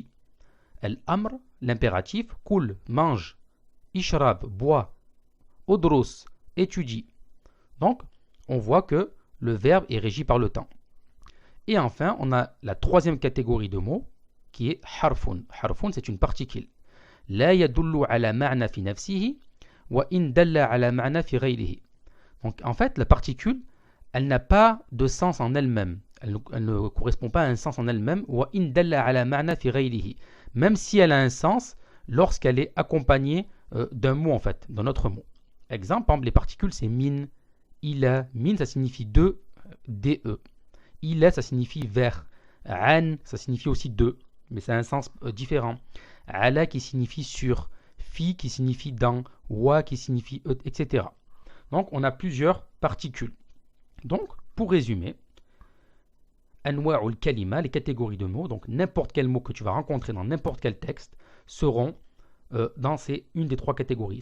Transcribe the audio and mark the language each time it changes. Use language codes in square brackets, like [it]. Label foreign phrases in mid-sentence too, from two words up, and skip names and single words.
[fr] Al-amr, l'impératif, kul, mange. Ishrab, boit. Udrus, étudie. Donc, on voit que le verbe est régi par le temps. Et enfin, on a la troisième catégorie de mots qui est harfun. Harfun, c'est une particule. [ar] لا يدل على معنى في نفسه وإن دل على معنى في غيره. [fr] Donc en fait, la particule, elle n'a pas de sens en elle-même. Elle ne correspond pas à un sens en elle-même. Même si elle a un sens lorsqu'elle est accompagnée d'un mot en fait, d'un autre mot. Exemple, par exemple, les particules, c'est min, ila. Min, ça signifie de, de. Ila, ça signifie vers. An, ça signifie aussi de, mais c'est un sens différent. Ala qui signifie sur, fi qui signifie dans, wa qui signifie etc. Donc on a plusieurs particules. Donc pour résumer, [ar] أنواع الكلمة, [fr] les catégories de mots, donc n'importe quel mot que tu vas rencontrer dans n'importe quel texte seront dans une des trois catégories.